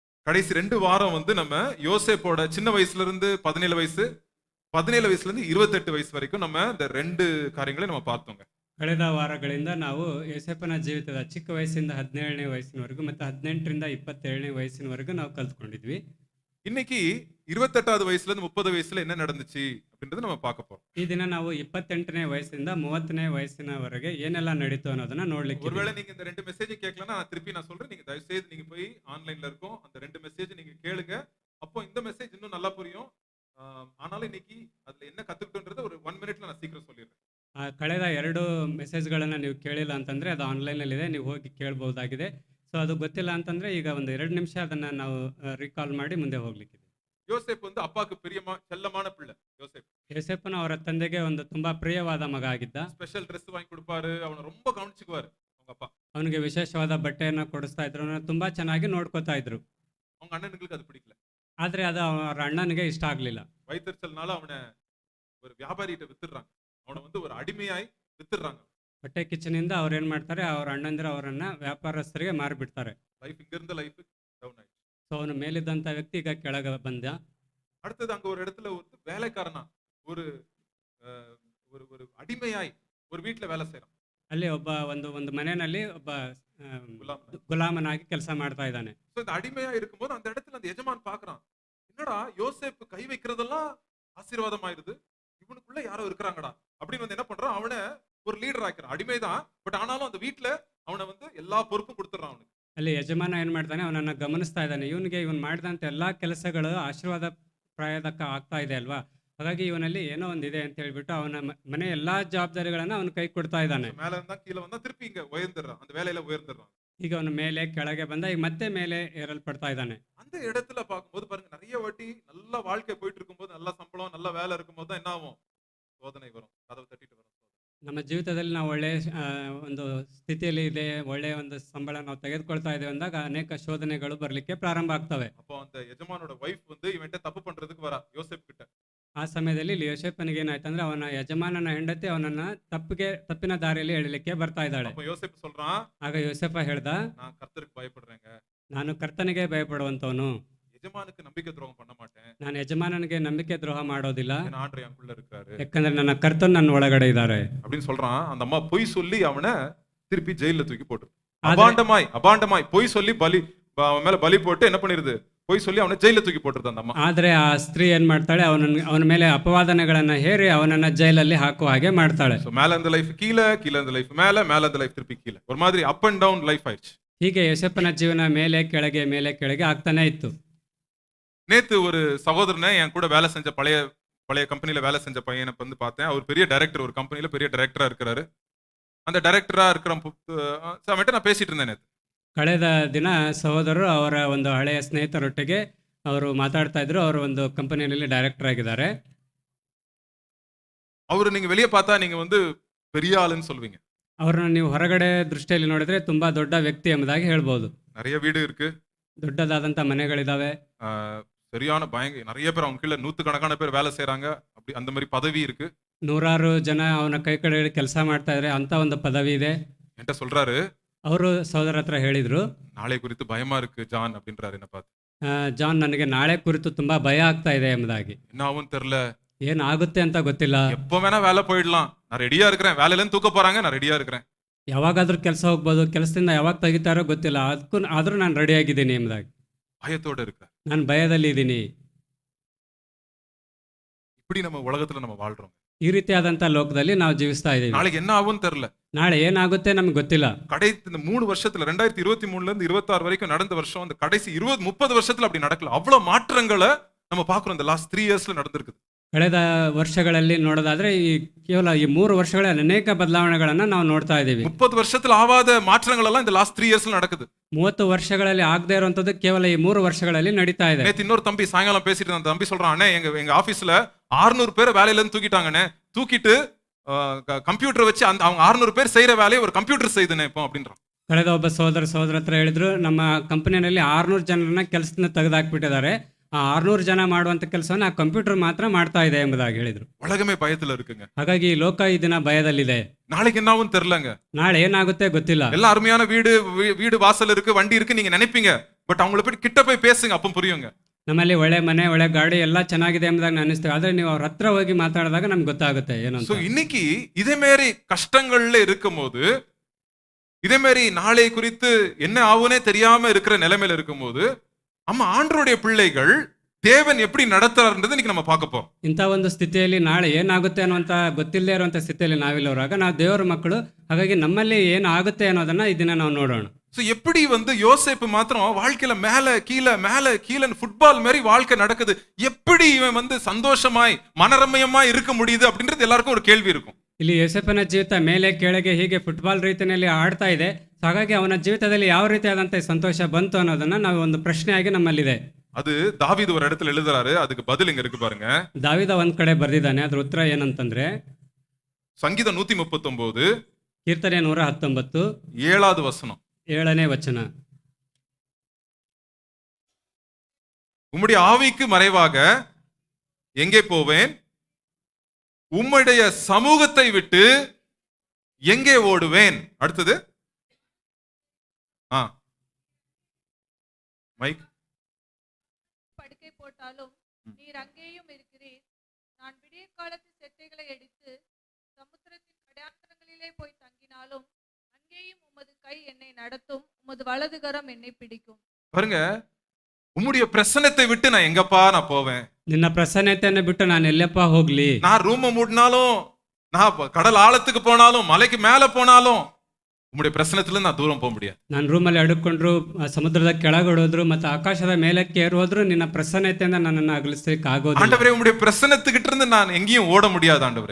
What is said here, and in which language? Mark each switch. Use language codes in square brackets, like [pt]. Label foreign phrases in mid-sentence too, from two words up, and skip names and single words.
[ta] கடைசி 2 வாரம் வந்து நம்ம யோசேப்போட சின்ன வயசுல இருந்து 17 வயசு, 17 வயசுல இருந்து 28 வயசு வரைக்கும் நம்ம இந்த 2 காரியங்களை நம்ம பார்த்தோங்க. [kn] ಕಳೆದ ವಾರಗಳಿಂದ ನಾವು ಯೋಸೇಫನ ಜೀವಿತದ ಚಿಕ್ಕ ವಯಸ್ಸಿಂದ 17ನೇ ವಯಸ್ಸಿನವರೆಗೂ ಮತ್ತು 18ರಿಂದ 27ನೇ ವಯಸ್ಸಿನವರೆಗೂ ನಾವು ಕಲ್ತ್ಕೊಂಡಿದ್ವಿ. [ta] இன்னைக்கு 28வது வயசுல இருந்து 30 வயசுல என்ன நடந்துச்சு அப்படின்றத நம்ம பார்க்க போறோம். [kn] ಈ ದಿನ ನಾವು 28ನೇ ವಯಸ್ಸಿಂದ 30ನೇ ವಯಸ್ಸಿನವರೆಗೆ ಏನೆಲ್ಲ ನಡೀತು ಅನ್ನೋದನ್ನ ನೋಡ್ಲಿಕ್ಕೆ. [ta] ஒருவேளை நீங்க இந்த 2 மெசேஜ் கேட்கலன்னா நான் திருப்பி நான் சொல்றேன். நீங்க தயவு செய்து நீங்க போய் ஆன்லைன்ல இருக்கும் அந்த 2 மெசேஜ் நீங்க கேளுங்க. அப்போ இந்த மெசேஜ் இன்னும் நல்லா புரியும். ஆனாலும் இன்னைக்கு அதுல என்ன கத்துக்கிட்டோன்றத ஒரு 1 மினிட்ல நான் சீக்கிரம் சொல்லிடுறேன். [kn] ಕಳೆದ 2 ಮೆಸೇಜ್ಗಳನ್ನು ನೀವು ಕೇಳಿಲ್ಲ ಅಂತಂದ್ರೆ ಅದು ಆನ್ಲೈನಲ್ಲಿದೆ, ನೀವು ಹೋಗಿ ಕೇಳಬಹುದಾಗಿದೆ. ಸೊ ಅದು ಗೊತ್ತಿಲ್ಲ ಅಂತಂದ್ರೆ ಈಗ ಒಂದು 2 ನಿಮಿಷ ಅದನ್ನ ನಾವು ರೀಕಾಲ್ ಮಾಡಿ ಮುಂದೆ ಹೋಗ್ಲಿಕ್ಕಿದೆ. [ta] யோசேப் வந்து அப்பாக்கு செல்லமான பிள்ளை. [kn] ಯೋಸೇಫನ ಅವರ ತಂದೆಗೆ ಒಂದು ತುಂಬಾ ಪ್ರಿಯವಾದ ಮಗ ಆಗಿದ್ದ. [en] special Dress [ta] வாங்கி கொடுப்பாரு, அவனை ரொம்ப கவனிச்சுக்குவாரு அவங்க அப்பா. [kn] ಅವನಿಗೆ ವಿಶೇಷವಾದ ಬಟ್ಟೆಯನ್ನ ಕೊಡಿಸ್ತಾ ಇದ್ರು, ಅವನನ್ನ ತುಂಬಾ ಚೆನ್ನಾಗಿ ನೋಡ್ಕೋತಾ ಇದ್ರು. [ta] அவங்க அண்ணனுங்களுக்கு அது பிடிக்கல. [kn] ಆದ್ರೆ ಅದು ಅವರ ಅಣ್ಣನಿಗೆ ಇಷ್ಟ ಆಗ್ಲಿಲ್ಲ. [ta] வயிற்றுச்சல்னால அவனை ஒரு வியாபாரிகிட்ட வித்துடுறாங்க. அவனை வந்து ஒரு அடிமையாய் வித்துடுறாங்க. [kn] ಹೊಟ್ಟೆ ಕಿಚ್ಚನಿಂದ ಅವ್ರು ಏನ್ ಮಾಡ್ತಾರೆ, ಅವ್ರ ಅಣ್ಣಂದಿರು ಅವರನ್ನ ವ್ಯಾಪಾರಸ್ಥರಿಗೆ ಮಾರಿಬಿಡ್ತಾರೆ. [ta] லைஃப் இங்க இருந்த [en] life down [ta] ஆயிடுச்சு. [kn] ಸೊ ಅವನು ಮೇಲಿದ್ದಂತ ವ್ಯಕ್ತಿ ಈಗ ಕೆಳಗೆ ಬಂದ. [ta] அடுத்தது அங்க ஒரு இடத்துல ஒரு வேலைக்காரனா ஒரு ஒரு அடிமையாய் ஒரு வீட்டுல வேலை செய்யறான். [kn] ಅಲ್ಲಿ ಒಬ್ಬ ಒಂದು ಮನೆಯಲ್ಲಿ ಒಬ್ಬ ಗುಲಾಮನಾಗಿ ಕೆಲಸ ಮಾಡ್ತಾ ಇದ್ದಾನೆ. [ta] இந்த அடிமையா இருக்கும்போது அந்த இடத்துல அந்த எஜமான் பாக்குறான், என்னடா யோசேப்பு கை வைக்கிறதெல்லாம் ஆசீர்வாதம் ஆயிருது, இவனுக்குள்ள யாரோ இருக்கிறாங்கடா அப்படின்னு வந்து என்ன பண்றான், அவனை ஒரு லீடர் ஆக்கிறான். அடிமைதான், பட் ஆனாலும் அந்த வீட்டுல அவனை வந்து எல்லா பொறுப்பும் கொடுத்துறான் அவனுக்கு. [kn] ಅಲ್ಲಿ ಯಜಮಾನ ಏನ್ ಮಾಡ್ತಾನೆ, ಅವನನ್ನ ಗಮನಿಸ್ತಾ ಇದ್ದಾನೆ. ಇವನ್ ಮಾಡಿದಂತ ಎಲ್ಲಾ ಕೆಲಸಗಳು ಆಶೀರ್ವಾದ ಪ್ರಾಯದಕ್ಕ ಆಗ್ತಾ ಇದೆ ಅಲ್ವಾ, ಹಾಗಾಗಿ ಇವನಲ್ಲಿ ಏನೋ ಒಂದಿದೆ ಅಂತ ಹೇಳ್ಬಿಟ್ಟು ಅವನ ಮನೆ ಎಲ್ಲಾ ಜವಾಬ್ದಾರಿಗಳನ್ನ ಅವನ ಕೈ ಕೊಡ್ತಾ ಇದ್ದಾನೆ. [ta] மேல இருந்தா கீழ வந்தா திருப்பி இங்க உயர்ந்துறான், அந்த வேலையில உயர்ந்துறான். [kn] ಈಗ ಅವನ ಮೇಲೆ ಕೆಳಗೆ ಬಂದ, ಈಗ ಮತ್ತೆ ಮೇಲೆ ಏರಲ್ಪಡ್ತಾ ಇದ್ದಾನೆ. [ta] அந்த இடத்துல பார்க்கும்போது பாருங்க, நிறைய வாட்டி நல்ல வாழ்க்கை போயிட்டு இருக்கும்போது, நல்ல சம்பளம் நல்ல வேலை இருக்கும்போது தான் என்ன ஆகும், சோதனை வரும், கதவு தட்டிட்டு வரும். [kn] ನಮ್ಮ ಜೀವಿತದಲ್ಲಿ ನಾವು ಒಳ್ಳೆ ಒಂದು ಸ್ಥಿತಿಯಲ್ಲಿ ಇದೆ, ಒಳ್ಳೆ ಒಂದು ಸಂಬಳ ನಾವು ತೆಗೆದುಕೊಳ್ತಾ ಇದ್ದೇವೆ ಅಂದಾಗ ಅನೇಕ ಶೋಧನೆಗಳು ಬರ್ಲಿಕ್ಕೆ ಪ್ರಾರಂಭ ಆಗ್ತವೆ. [ta] அப்போ அந்த எஜமானோட வைஃப் வந்து இவன்ட்ட தப்பு பண்றதுக்கு வரா யோசேப் கிட்ட. [kn] ಆ ಸಮಯದಲ್ಲಿ ಇಲ್ಲಿ ಯೋಸೇಫನಿಗೆ ಏನಾಯ್ತು ಅಂದ್ರೆ, ಅವನ ಯಜಮಾನನ ಹೆಂಡತಿ ಅವನನ್ನ ತಪ್ಪಿನ ದಾರಿಯಲ್ಲಿ ಎಳಿಲಿಕ್ಕೆ ಬರ್ತಾ ಇದ್ದಾಳೆ. [ta] அப்போ யோசேப் சொல்றான், [kn] ಆಗ ಯೋಸೇಫ ಹೇಳ್ದ, [ta] நான் கர்த்தருக்கு பயப்படுறேங்க, [kn] ನಾನು ಕರ್ತನಿಗೆ ಭಯಪಡುವಂತವನು, [ta] எஜமானுக்கு நம்பிக்கை துரோகம் பண்ண மாட்டேன், [kn] ನಾನು ಯಜಮಾನನಿಗೆ ನಂಬಿಕೆ ದ್ರೋಹ ಮಾಡೋದಿಲ್ಲ, [ta] என் ஆண்டவர் எனக்குள்ள இருக்காரு, [kn] ಯಾಕಂದ್ರೆ ನನ್ನ ಕರ್ತನ್ ನನ್ನ ಒಳಗಡೆ ಇದ್ದಾರೆ [ta] அப்படின்னு சொல்றான். அந்த அம்மா பொய் சொல்லி அவனை திருப்பி ஜெயில தூக்கி போட்டு அபாண்டமாய் பொய் சொல்லி அவன் மேல பலி போட்டு என்ன பண்ணிருது, பொய் சொல்லி [kn] ಅವನ ಜೈಲಿಗೆ ತೂಗಿ [ta] போட்டுருது அந்த அம்மா. [kn] ಆದ್ರೆ ಆ ಸ್ತ್ರೀ ಏನ್ ಮಾಡ್ತಾಳೆ, ಅವನ ಮೇಲೆ ಅಪವಾದನೆಗಳನ್ನ ಹೇರಿ ಅವನನ್ನ ಜೈಲಲ್ಲಿ ಹಾಕುವ ಹಾಗೆ ಮಾಡ್ತಾಳೆ. [ta] மேல இருந்த லைஃப் கீழ இருந்த லைஃப் மேல இருந்த லைஃப் திருப்பி கீழ, ஒரு மாதிரி [en] up and down life [ta] ஆயிடுச்சு. [kn] ಹೀಗೆ ಯೋಸೇಫನ ಜೀವನ ಮೇಲೆ ಕೆಳಗೆ ಆಗ್ತಾನೆ ಇತ್ತು. [ta] நேத்து ஒரு சகோதரனை என் கூட வேலை செஞ்ச பழைய கம்பெனில வேலை செஞ்ச பையனை வந்து பார்த்தேன். அவர் பெரிய டைரக்டர், ஒரு கம்பெனில பெரிய டைரக்டரா இருக்கிறாரு. அந்த டைரக்டரா இருக்கிற சமயத்தை நான் பேசிட்டு இருந்தேன் நேத்து. [kn] ಕಳೆದ ದಿನ ಸಹೋದರರು ಅವರ ಒಂದು ಹಳೆಯ ಸ್ನೇಹಿತರೊಟ್ಟಿಗೆ ಅವರು ಮಾತಾಡ್ತಾ ಇದ್ರು. ಅವರು ಒಂದು ಕಂಪನಿಯಲ್ಲಿ ಡೈರೆಕ್ಟರ್ ಆಗಿದ್ದಾರೆ. [ta] ಅವರು நீங்க வெளிய பார்த்தா நீங்க வந்து பெரிய ஆளுன்னு சொல்வீங்க. [kn] ಅವರನ್ನ ನೀವು ಹೊರಗಡೆ ದೃಷ್ಟಿಯಲ್ಲಿ ನೋಡಿದ್ರೆ ತುಂಬಾ ದೊಡ್ಡ ವ್ಯಕ್ತಿ ಎಂಬುದಾಗಿ ಹೇಳ್ಬೋದು. [ta] நிறைய வீடு இருக்கு, [kn] ದೊಡ್ಡದಾದಂತ ಮನೆಗಳಿದಾವೆ, [ta] சரியான நிறைய பேர் அவங்க கீழ நூத்துக்கணக்கான பேர் வேலை செய்றாங்க, அப்படி அந்த மாதிரி பதவி இருக்கு. [kn] 100 ಜನ ಅವನ ಕೈ ಕೆಳಗಡೆ ಕೆಲಸ ಮಾಡ್ತಾ ಇದ್ದಾರೆ, ಅಂತ ಒಂದು ಪದವಿ ಇದೆ. [ta] என்கிட்ட சொல்றாரு, [kn] ಅವರು ಸಹೋದರ ಹತ್ರ ಹೇಳಿದ್ರು, [ta] நாளை குறித்து பயமா இருக்கு ஜான் அப்படின்றாரு. என்ன பார்த்து, [kn] ಜಾನ್ ನನಗೆ ನಾಳೆ ಕುರಿತು ತುಂಬಾ ಭಯ ಆಗ್ತಾ ಇದೆ ಎಂಬುದಾಗಿ. [ta] என்ன ஆகும் தெரியல, [kn] ಏನಾಗುತ್ತೆ ಅಂತ ಗೊತ್ತಿಲ್ಲ, [ta] எப்ப வேணா வேலை போயிடலாம், நான் ரெடியா இருக்கிறேன், வேலையில இருந்து தூக்க போறாங்க, நான் ரெடியா இருக்கிறேன், [kn] ಯಾವಾಗಾದ್ರೂ ಕೆಲಸ ಹೋಗ್ಬೋದು, ಕೆಲಸದಿಂದ ಯಾವಾಗ ತೆಗಿತಾರೋ ಗೊತ್ತಿಲ್ಲ, ಆದ್ರೂ ನಾನು ರೆಡಿ ಆಗಿದ್ದೀನಿ ಎಂಬುದಾಗಿ [ta] பயத்தோட இருக்க, [kn] ನಾನು ಭಯದಲ್ಲಿ ಇದ್ದೀನಿ. [ta] இப்படி நம்ம உலகத்துல நம்ம வாழ்றோம். [kn] ಈ ರೀತಿಯಾದಂತ ಲೋಕದಲ್ಲಿ ನಾವು ಜೀವಿಸ್ತಾ ಇದೀವಿ. [ta] நாளைக்கு என்ன ஆகும்னு தெரியல, [kn] ನಾಳೆ ಏನಾಗುತ್ತೆ ನಮ್ಗೆ ಗೊತ್ತಿಲ್ಲ. [ta] கடைசி இந்த 3 வருஷத்துல 2023ல இருந்து 26 வரைக்கும் நடந்த வருஷம், அந்த கடைசி 20-30 வருஷத்துல அப்படி நடக்கல. அவ்வளவு மாற்றங்களை நம்ம பாக்குறோம் இந்த [en] last 3 years [ta] நடந்திருக்குது. [kn] ಕಳೆದ ವರ್ಷಗಳಲ್ಲಿ ನೋಡೋದಾದ್ರೆ ಕೇವಲ ಈ 3 ವರ್ಷಗಳಲ್ಲಿ ಅನೇಕ ಬದಲಾವಣೆಗಳನ್ನ ನಾವು ನೋಡ್ತಾ ಇದೀವಿ. [ta] 30 வருஷத்துல ஆகாத மாற்றங்கள் எல்லாம் இந்த [en] last 3 years [ta] நடக்குது. [kn] 30 ವರ್ಷಗಳಲ್ಲಿ ಆಗದೇ ಇರುವಂತದ್ದು ಕೇವಲ ಈ 3 ವರ್ಷಗಳಲ್ಲಿ ನಡೀತಾ ಇದೆ. [ta] நேத்து இன்னொரு தம்பி சாயங்காலம் பேசிட்டு அந்த தம்பி சொல்றான், அண்ணே எங்க ஆபீஸ்ல 600 பேர் வேலையில இருந்து தூக்கிட்டாங்கண்ணே, தூக்கிட்டு கம்ப்யூட்டர் வச்சு அவங்க 600 பேர் செய்யற வேலையை ஒரு கம்ப்யூட்டர் செய்யுதுண்ணே இப்போ அப்படின்றான். [kn] ಕಳೆದ ಒಬ್ಬ ಸಹೋದರ ಹತ್ರ ಹೇಳಿದ್ರು, ನಮ್ಮ ಕಂಪನಿಯಲ್ಲಿ 600 ಜನರನ್ನ ಕೆಲಸದಿಂದ ತೆಗೆದಾಕ್ಬಿಟ್ಟಿದ್ದಾರೆ, ಆ 600 ಜನ ಮಾಡುವಂಥ ಕೆಲಸವನ್ನು ಆ ಕಂಪ್ಯೂಟರ್ ಮಾತ್ರ ಮಾಡ್ತಾ ಇದೆ ಎಂಬುದಾಗಿ ಹೇಳಿದರು. [ta] உலகமே பயத்துல இருக்குங்க. [kn] ಹಾಗಾಗಿ ಈ ಲೋಕ ಈ ದಿನ ಭಯದಲ್ಲಿದೆ. [ta] நாளைக்கு என்னாவும் தெரியலங்க. [kn] ನಾಳೆ ಏನಾಗುತ್ತೆ ಗೊತ್ತಿಲ್ಲ. [ta] ಎಲ್ಲ அருமையான வீடு வாசல் இருக்கு, வண்டி இருக்கு, நீங்க நினைப்பீங்க. பட் அவங்கள போய் கிட்ட போய் பேசுங்க, அப்ப புரியுங்க. [kn] ನಮ್ಮಲ್ಲಿ ಒಳ್ಳೆ ಮನೆ ಒಳ್ಳೆ ಗಾಡಿ ಎಲ್ಲ ಚೆನ್ನಾಗಿದೆ ಎಂಬುದಾಗಿ ಅನಿಸ್ತೇವೆ, ಆದ್ರೆ ನೀವು ಅವ್ರ ಹತ್ರ ಹೋಗಿ ಮಾತಾಡಿದಾಗ ನಮ್ಗೆ ಗೊತ್ತಾಗುತ್ತೆ ಏನು ಅಂತ. [ta] சோ இன்னைக்கு இதே மாதிரி கஷ்டங்கள்ல இருக்கும்போது, இதே மாதிரி நாளை குறித்து என்ன ஆகுனே தெரியாம இருக்கிற நிலைமையில இருக்கும்போது, நம்ம ஆண்டவருடைய பிள்ளைகள் தேவன் எப்படி நடத்துறாருன்றது இன்னைக்கு நம்ம பார்க்க போறோம். [kn] ಇಂಥ ಒಂದು ಸ್ಥಿತಿಯಲ್ಲಿ ನಾಳೆ ಏನಾಗುತ್ತೆ ಅನ್ನುವಂಥ ಗೊತ್ತಿಲ್ಲದೆ ಇರುವಂಥ ಸ್ಥಿತಿಯಲ್ಲಿ ನಾವಿಲ್ಲವರಾಗ ನಾವು ದೇವರ ಮಕ್ಕಳು, ಹಾಗಾಗಿ ನಮ್ಮಲ್ಲಿ ಏನು ಆಗುತ್ತೆ ಅನ್ನೋದನ್ನ ಈ ದಿನ ನಾವು ನೋಡೋಣ. [ta] சோ எப்படி யோசேப்பு மாத்திரம் வாழ்க்கையில மேல கீழே ஃபுட்பால் மாதிரி வாழ்க்கை நடக்குது, எப்படி இவன் சந்தோஷமாய் மனரம்யமாய் இருக்க முடியுது அப்படின்றது எல்லாருக்கும் ஒரு கேள்வி இருக்கும். [kn] ಇಲ್ಲಿ ಯೋಸೇಫನ ಜೀವಿತ ಮೇಲೆ ಕೆಳಗೆ ಹೀಗೆ ಫುಟ್ಬಾಲ್ ರೀತಿಯಲ್ಲಿ ಆಡ್ತಾ ಇದೆ, ಹಾಗಾಗಿ ಅವನ ಜೀವಿತದಲ್ಲಿ ಯಾವ ರೀತಿಯಾದಂಥ ಸಂತೋಷ ಬಂತು ಅನ್ನೋದನ್ನ ನಾವು ಒಂದು ಪ್ರಶ್ನೆಯಾಗಿ ನಮ್ಮಲ್ಲಿದೆ. [ta] அது தாவீது ஒரு இடத்துல எழுதுறாரு, அதுக்கு பதில் இங்க இருக்கு பாருங்க. [kn] ದಾವಿದ ಒಂದ್ ಕಡೆ ಬರ್ದಿದ್ದಾನೆ, ಅದ್ರ ಉತ್ತರ ಏನಂತಂದ್ರೆ [ta] சங்கீதம் 139 [kn] ಕೀರ್ತನೆ 119 [ta] 7வது வசனம். [kn] 7ನೇ ವಚನ. [ta] உம்முடைய ஆவிக்கு மறைவாக எங்கே போவேன், உம்முடைய சமூகத்தை விட்டு எங்கே ஓடுவேன். அடுத்தது மைக். படுக்கை போட்டாலும் நீர் அங்கேயும் இருக்கிறீர். நான் விடிய காலத்து செட்டைகளை எடுத்து சமுத்திரத்தின் கடையாந்தரங்களிலே போய் தங்கினாலும் அங்கேயும் உமது கை என்னை நடத்தும், உமது வலதுகரம் என்னை பிடிக்கும். பாருங்க, உம்முடைய பிரசன்னத்தை விட்டு நான் எங்கப்பா நான் போவேன். [kn] ನಿನ್ನ ಪ್ರಸನ್ನತೆಯನ್ನು ಬಿಟ್ಟು ನಾನು ಎಲ್ಲಪ್ಪ ಹೋಗ್ಲಿ. [ta] நான் ரூம் மூடினாலும், நான் கடல் ஆழத்துக்கு போனாலும், மலைக்கு மேல போனாலும், உம்முடைய பிரசன்னத்துல நான் தூரம் போக முடியாது. [kn] ನಾನು ರೂಮಲ್ಲಿ ಅಡುಕೊಂಡ್ರು, ಸಮುದ್ರದ ಕೆಳಗಡೋದ್ರು ಮತ್ತೆ ಆಕಾಶದ ಮೇಲಕ್ಕೆ ಏರೋದ್ರು, ನಿನ್ನ ಪ್ರಸನ್ನತೆಯಿಂದ ನನ್ನನ್ನು ಅಗಲಿಸಲಿಕ್ಕೆ ಆಗೋದಿಲ್ಲ. [ta] ஆண்டவரே, உம்முடைய பிரசன்னத்துக்கிட்ட இருந்து நான் எங்கேயும் ஓட முடியாது ஆண்டவரே.